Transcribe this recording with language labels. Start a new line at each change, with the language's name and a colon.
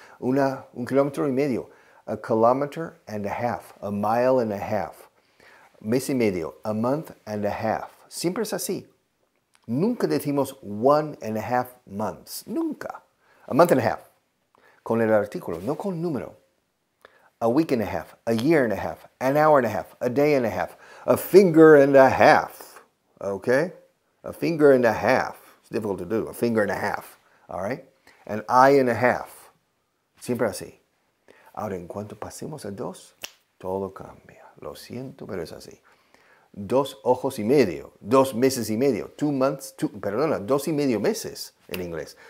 Spanish: Un kilómetro y medio.
English: A kilometer and a half. A mile and a half.
Spanish: Mes y medio.
English: A month and a half.
Spanish: Siempre es así. Nunca decimos
English: 1.5 months.
Spanish: Nunca.
English: A month and a half.
Spanish: Con el artículo, no con número.
English: A week and a half, a year and a half, an hour and a half, a day and a half, a finger and a half, okay? A finger and a half. It's difficult to do, a finger and a half, all right? An eye and a half.
Spanish: Siempre así. Ahora, en cuanto pasemos a dos, todo cambia. Lo siento, pero es así. 2 ojos y medio, 2 meses y medio,
English: 2 months,
Spanish: 2 y medio meses en inglés.